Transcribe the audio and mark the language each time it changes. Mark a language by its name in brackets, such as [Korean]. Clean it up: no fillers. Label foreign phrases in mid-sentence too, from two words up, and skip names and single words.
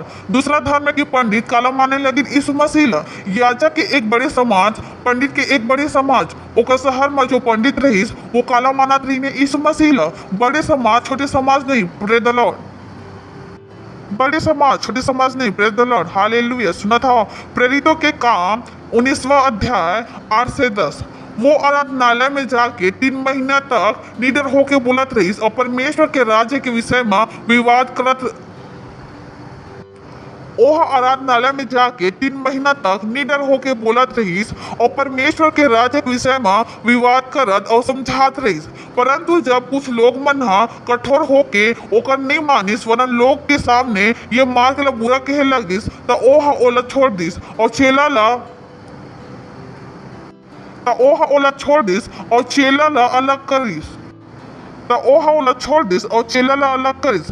[Chhattisgarhi] दूसरा धर्म के पंडित काला माने लगिन यीशु मसीह। याजक के एक बड़े समाज, पंडित के एक बड़े समाज, ओकर शहर में जो पंडित रहीस वो काला मानत रही ने यीशु मसीह। बड़े समाज छोटे समाज नहीं। [English] Praise the Lord. [Chhattisgarhi] बड़े समाज छोटे समाज नहीं। [English] Praise the Lord. Hallelujah. [Chhattisgarhi] सुना था प्रेरितों के काम 19वां अध्याय 8 से 10। वो आराधनालय में जाके 3 महीना तक निडर होके बोलत रहीस और परमेश्वर के राज्य के विषय में विवाद करत। ओह आराधनालय में जाके 3 महीना तक निडर होके बोलत रहीस और परमेश्वर के राज्य के विषय में विवाद करत और समझात रहीस। परंतु जब कुछ लोग मन कठोर होके ओकर नहीं मानिस वरन लोग के सामने ये मार्ग ला बुरा कहे लगिस तो ओह ओला छोड़ दिस और चेला ला चेला ला अलग करिस।